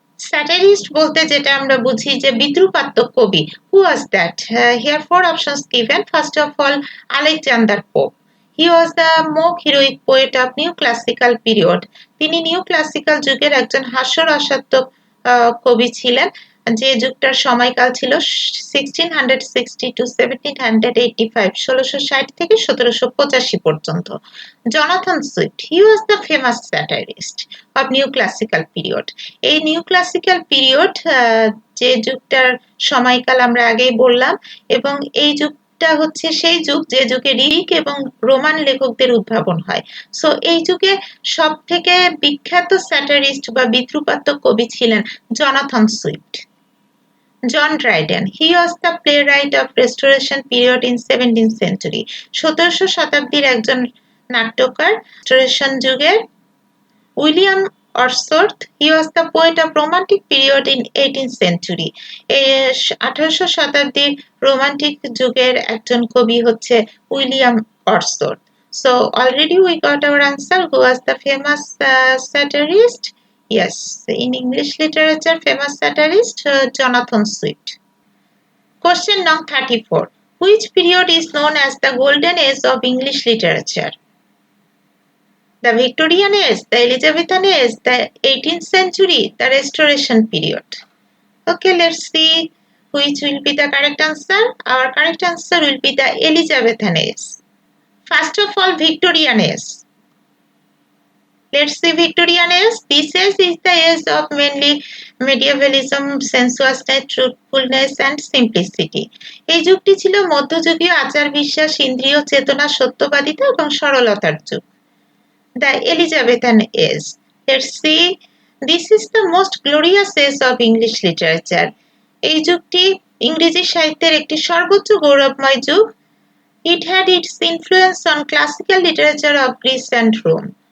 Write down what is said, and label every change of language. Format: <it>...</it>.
<bn>Satirist বলতে যেটা আমরা বুঝি যে বিদ্রূপাত্মক কবি।</bn> <en>Who was that? Here 4 options given. First of all, Alexander Pope. He was the mock heroic poet of new classical period.</en> <bn>তিনি new classical যুগের একজন হাস্যরসাত্মক কবি ছিলেন, যে যুগটার সময়কাল ছিল 1660 to 1785, 1660 থেকে 1785 পর্যন্ত।</bn> <en>Jonathan Swift, he was the famous satirist of new classical period.</en> <bn>এই নিউ ক্লাসিক্যাল পিরিয়ড যে যুগটার সময়কাল আমরা আগেই বললাম, এবং এই যুগটা হচ্ছে সেই যুগ যে যুগে গ্রিক এবং রোমান লেখকদের উদ্ভাবন হয়। সো এই যুগে সব থেকে বিখ্যাত স্যাটারিস্ট বা বিদ্রুপাত্মক কবি ছিলেন Jonathan Swift.</bn> <en>John Dryden, he was the playwright of restoration period in 17th century।</en> <bn>1700 শতাব্দীর একজন নাট্যকার। রেস্টোরেশন যুগের</bn> <en>William Wordsworth, he was the poet of romantic period in 18th century।</en> <bn>1800 শতাব্দীর রোমান্টিক যুগের একজন কবি হচ্ছে William Wordsworth.</bn> <en>So already we got our answer. Who was the famous satirist? Yes, in English literature, famous satirist Jonathan Swift. Question number 34. Which period is known as the golden age of English literature? The Victorian age, the Elizabethan age, the 18th century, the Restoration period. Okay, let's see which will be the correct answer. Our correct answer will be the Elizabethan age. First of all, Victorian age. Let's see Victorian age. This age is the age of mainly medievalism, sensuousness, truthfulness and simplicity.</en> <bn>এই যুগটি ছিল মধ্যযুগীয় আচার বিশ্বাস, ইন্দ্রিয় চেতনা, সত্যবাদিতা এবং সরলতার যুগ।</bn> <en>The Elizabethan age. Let's see. This is the most glorious age of English literature.</en> <bn>এই যুগটি ইংরেজি সাহিত্যের একটি সর্বোচ্চ গৌরবময় যুগ।</bn> <en>It had its influence on classical literature of Greece and Rome.</en>